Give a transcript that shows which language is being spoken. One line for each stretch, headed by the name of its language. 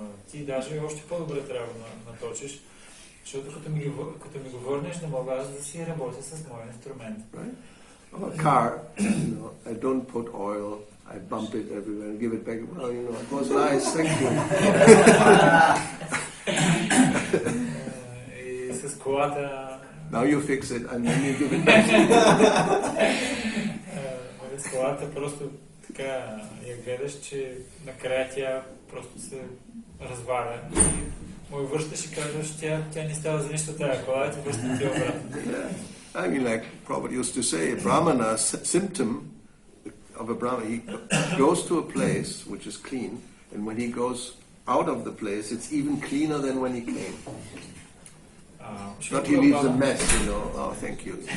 Bulgarian: Ти даже още по-добре трябва да наточиш, защото като ми го върнеш, да мога аз да си работя с моя инструмент.
English: Right? Of a car, I don't put oil, I bump it everywhere and give it back. Well, it was nice, thank you.
Bulgarian: И с колата...
English: Now you fix it and then you give it back.
Bulgarian: С колата просто така я гледаш, че накрая тя просто се разваля. Му връщаш и казваш, тя не става за нищо тая кола, и ти връща ти обратно.
English: I mean, like Prabhupada used to say, a brahmana symptom of a brahmana, he goes to a place which is clean, and when he goes out of the place, it's even cleaner than when he came. Not he leaves a mess, Oh, thank you.